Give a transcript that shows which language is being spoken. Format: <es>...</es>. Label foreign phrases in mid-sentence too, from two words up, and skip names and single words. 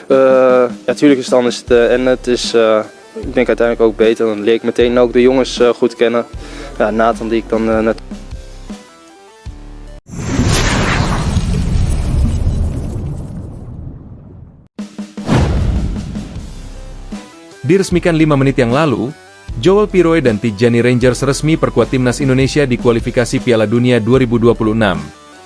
<nl>Ja, tuurlijk is het anders. En het is, ik denk uiteindelijk ook beter. Dan leer ik meteen ook de jongens goed kennen. Ja, Nathan die ik dan net...</nl> <id>Diresmikan 5 menit yang lalu, Joel Piroe dan Tijjani Rangers resmi perkuat timnas Indonesia di kualifikasi Piala Dunia 2026.</id>